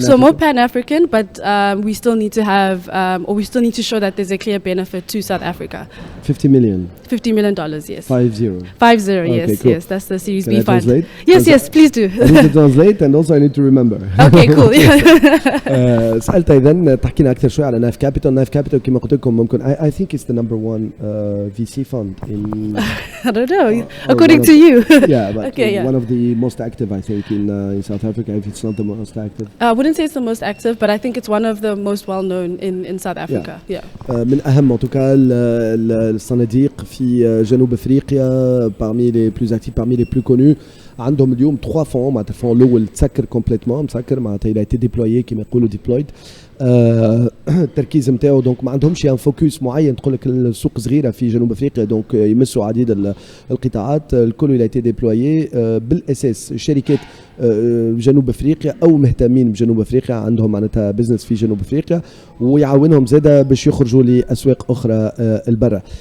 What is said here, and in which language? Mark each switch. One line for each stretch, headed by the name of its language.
English: so more Pan-African, but we still need to have, or we still need to show that there's a clear benefit to South Africa. $50 million, yes. 50. 50, okay, yes, cool. Yes, that's the Series Can B I fund. Translate? Yes, please do. I need to translate, and also I need to remember. Okay, cool.
Arabic: سألت إذا تحكينا أكثر شوي على نايف كابيتال.
English: نايف كابيتال
Arabic: كما قلت لكم ممكن
English: I think it's the number 1 VC fund in I don't know, according to you. Yeah, but okay, one of the most active, I think, in South Africa, if it's not the most active. I wouldn't say it's the most active, but I think it's one of the most well-known in South Africa. Yeah.
Arabic: من أهم
French: en tout cas
Arabic: الصناديق في جنوب أفريقيا،
French: parmi les plus actifs, parmi les plus connus.
Arabic: عندهم اليوم 3 fonds. معناتها الفون الأول تسكر كومبليتمون، مسكر معناتها
French: il a été déployé
Arabic: كما يقولوا deployed. التركيز نتاعو دونك ما عندهمش ان فوكس معين. تقول لك السوق صغيره في جنوب افريقيا، دونك يمسوا عديد القطاعات. الكل اللي ايتي ديبلويي بالاساس شركات جنوب افريقيا او مهتمين بجنوب افريقيا، عندهم معناتها بزنس في جنوب افريقيا، ويعاونهم زاده باش يخرجوا لاسواق اخرى البرة.